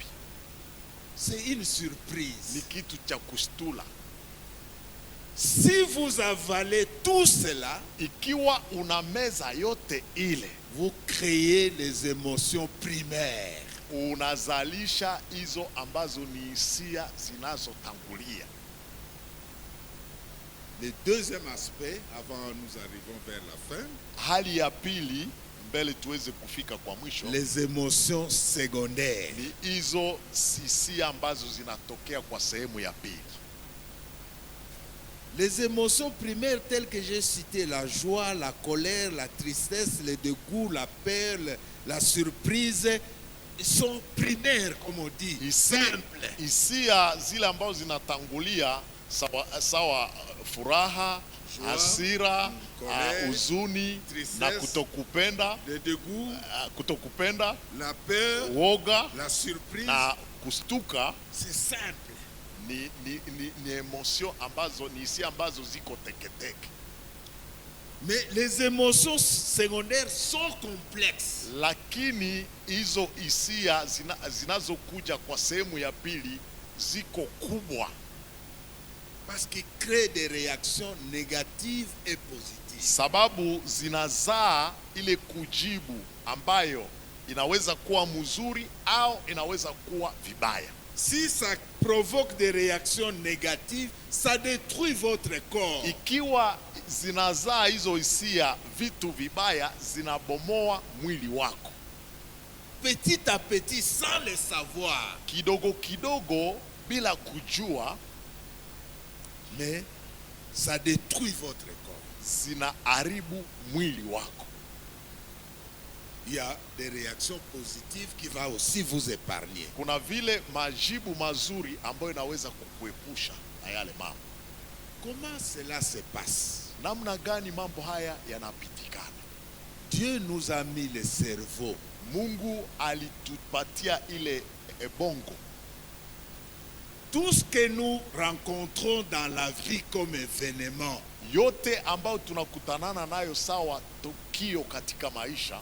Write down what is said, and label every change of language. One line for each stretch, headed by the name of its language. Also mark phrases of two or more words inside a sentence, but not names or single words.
French: C'est une surprise.
Swahili: Ni kitu cha kushtua.
French: Si vous avalez tout cela,
Swahili: Ikiwa unameza yote ile,
French: vous créez les émotions primaires.
Swahili: unazalisha hizo ambazo ni hisia zinazotangulia.
French: Le deuxième aspect, avant nous arrivons vers la fin,
Swahili: Hali ya pili, mbele tuweze kufika kwa mwisho,
French: les émotions secondaires.
Swahili: ni hizo hisia ambazo zinatokea kwa sehemu ya pili.
French: Les émotions primaires telles que j'ai citées, la joie, la colère, la tristesse, le dégoût, la peur, la surprise, sont primaires, comme on dit, simples.
Swahili: Hisia zile ambazo zinatangulia sawa furaha,
French: Joie,
Swahili: hasira,
French: colère,
Swahili: huzuni
French: tristesse,
Swahili: na kutokupenda,
French: Le dégoût,
Swahili: kutokupenda,
French: la peur,
Swahili: woga
French: la surprise,
Swahili: na kustuka
French: c'est simple.
Swahili: ni emotion ambazo ni hisia ambazo ziko teketeke.
French: Mais les émotions secondaires sont complexes.
Swahili: Lakini hizo hisia zinazokuja kwa sehemu ya pili ziko kubwa,
French: Parce qu'ils créent des réactions négatives et positives.
Swahili: sababu zinazaa ile kujibu ambayo inaweza kuwa mzuri au inaweza kuwa vibaya.
French: Si ça provoque des réactions négatives, ça détruit votre corps.
Swahili: Ikiwa zinazaa hizo hisia vitu vibaya, zinabomoa mwili wako
French: Petit à petit, sans le savoir.
Swahili: kidogo kidogo, bila kujua,
French: Mais ça détruit votre corps.
Swahili: zinaharibu mwili wako.
French: Il y a des réactions positives qui vont aussi vous épargner.
Swahili: Kuna vile majibu mazuri ambayo inaweza kukuepusha na yale mambo.
French: Comment cela se passe?
Swahili: Namna gani mambo haya yanapitikana?
French: Dieu nous a mis le cerveau.
Swahili: Mungu alitupatia ile bongo.
French: Tout ce que nous rencontrons dans la vie comme événement,
Swahili: Yote ambayo tunakutanana nayo sawa tukio katika maisha,